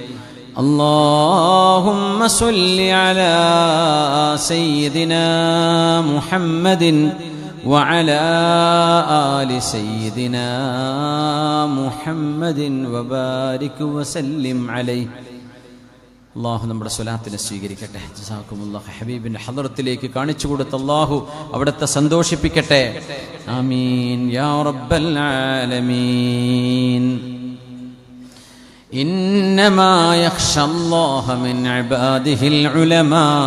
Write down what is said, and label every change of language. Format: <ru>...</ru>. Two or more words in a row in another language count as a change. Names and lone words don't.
<ar>اللهم صل على سيدنا محمد وعلى آل سيدنا محمد وبارك وسلم عليه.</ar> <ml>അള്ളാഹു നമ്മുടെ സ്വലാത്തിനെ സ്വീകരിക്കട്ടെ.</ml> <ar>جزاكم الله.</ar> <ml>ഹബീബിന്റെ ഹദറത്തിലേക്ക് കാണിച്ചു കൊടുത്ത അള്ളാഹു അവിടുത്തെ സന്തോഷിപ്പിക്കട്ടെ.</ml> <ar>آمين يا رب العالمين. إنما يخشى الله من عباده العلماء.</ar>